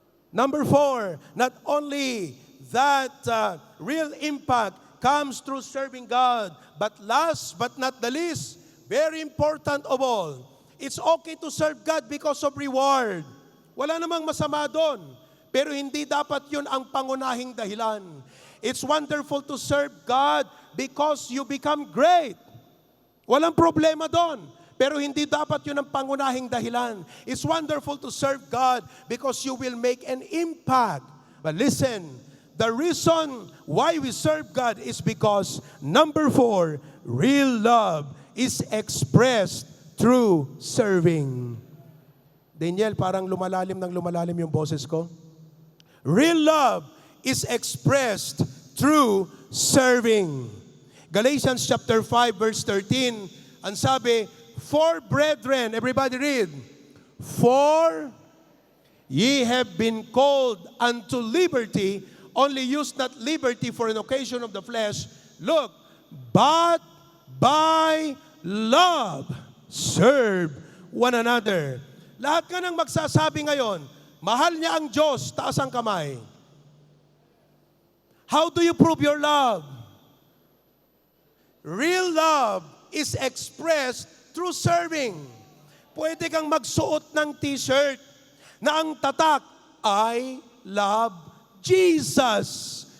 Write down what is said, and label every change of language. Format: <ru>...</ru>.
<en>Number 4, not only that real impact comes through serving God, but last but not the least, very important of all, it's okay to serve God because of reward.</en> <tl>Wala namang masama doon. Pero hindi dapat yun ang pangunahing dahilan.</tl> <en>It's wonderful to serve God because you become great.</en> <tl>Walang problema doon. Pero hindi dapat yun ang pangunahing dahilan.</tl> <en>It's wonderful to serve God because you will make an impact. But listen, the reason why we serve God is because, number 4, real love is expressed through serving.</en> <tl>Daniel, parang lumalalim ng lumalalim yung boses ko.</tl> <en>Real love is expressed through serving. Galatians chapter 5 verse 13,</en> <tl>ang sabi,</tl> <en>"For brethren," everybody read, "For ye have been called unto liberty, only use not liberty for an occasion of the flesh. Look, but by love, serve one another."</en> <tl>Lahat ka nang magsasabi ngayon, mahal niya ang Diyos, taas ang kamay.</tl> <en>How do you prove your love? Real love is expressed through serving.</en> <tl>Pwede kang magsuot ng t-shirt na ang tatak,</tl> <en>"I love Jesus."</en>